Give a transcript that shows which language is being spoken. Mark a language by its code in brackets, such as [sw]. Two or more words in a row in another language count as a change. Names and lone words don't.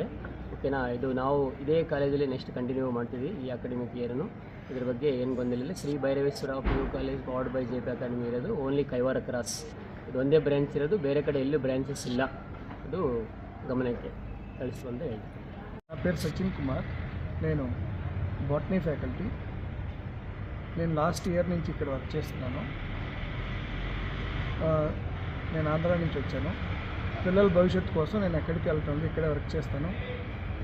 [kn] ಓಕೆನಾ, ಇದು ನಾವು ಇದೇ ಕಾಲೇಜಲ್ಲಿ ನೆಕ್ಸ್ಟ್ ಕಂಟಿನ್ಯೂ ಮಾಡ್ತೀವಿ ಈ [en] academic year. [kn] ಇದ್ರ ಬಗ್ಗೆ ಏನು ಗೊಂದಲಿಲ್ಲ. ಶ್ರೀ ಭೈರವೇಶ್ವರ PU ಕಾಲೇಜ್ [en] powered by [kn] JP ಅಕಾಡೆಮಿ ಇರೋದು ಓನ್ಲಿ ಕೈವಾರ ಕ್ರಾಸ್, ಇದು ಒಂದೇ ಬ್ರ್ಯಾಂಚ್ ಇರೋದು, ಬೇರೆ ಕಡೆ ಎಲ್ಲೂ ಬ್ರ್ಯಾಂಚಸ್ ಇಲ್ಲ. ಅದು ಗಮನಕ್ಕೆ ಕಳಿಸು ಅಂತ ಹೇಳ್ತೀನಿ. [te] నా పేరు సచిన్ కుమార్. నేను [en] botany faculty. [te] నేను [en] last year [te] నుంచి ఇక్కడ వర్క్ చేస్తున్నాను. నేను ఆంధ్ర నుంచి వచ్చాను. పిల్లల భవిష్యత్తు కోసం నేను ఎక్కడికి వెళ్తాను, ఇక్కడే వర్క్ చేస్తాను.